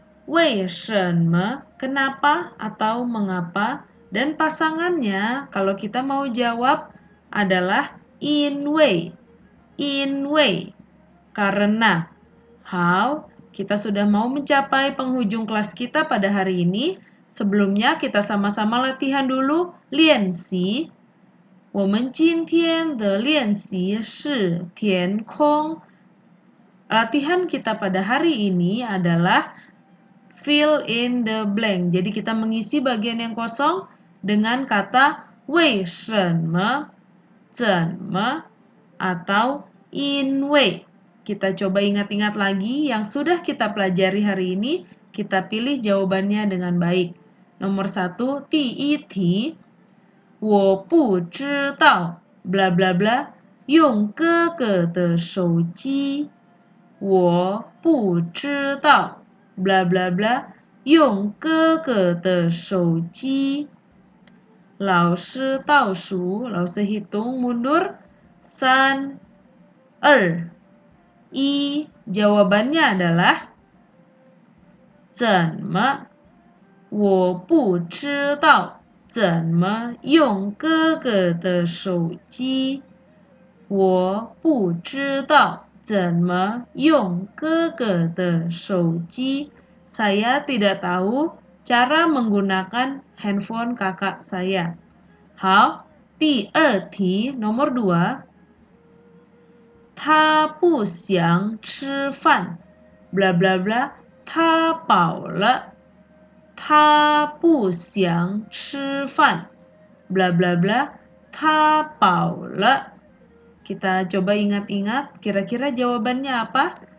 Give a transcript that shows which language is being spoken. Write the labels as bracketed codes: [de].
[zh] 为什么, [id] kenapa atau mengapa, dan pasangannya kalau kita mau jawab adalah [zh] 因为, [id] karena. Hao, kita sudah mau mencapai penghujung kelas kita pada hari ini. Sebelumnya kita sama-sama latihan dulu [zh] 练习。我们今天的练习是填空。 [id] Latihan kita pada hari ini adalah [en] fill in the blank. [id] Jadi kita mengisi bagian yang kosong dengan kata [zh] 为什么, 怎么, [id] atau [zh] 因为. [id] Kita coba ingat-ingat lagi yang sudah kita pelajari hari ini. Kita pilih jawabannya dengan baik. Nomor 1, [zh] 第一题我不知道 bla bla bla 用哥哥的手机我不知道 bla bla bla 用哥哥的手机老师倒数老师 [id] hitung mundur 3 2 1 jawabannya adalah [zh] 怎么我不知道怎么用哥哥的手机我不知道怎么用哥哥的手机 [id] Saya tidak tahu cara menggunakan handphone kakak saya. [zh] 好，第二题 [id] nomor 2 [zh] 他不想吃饭 bla bla bla 他饱了他不想吃饭 bla bla bla 他饱了 [id] Kita coba ingat-ingat kira-kira jawabannya apa?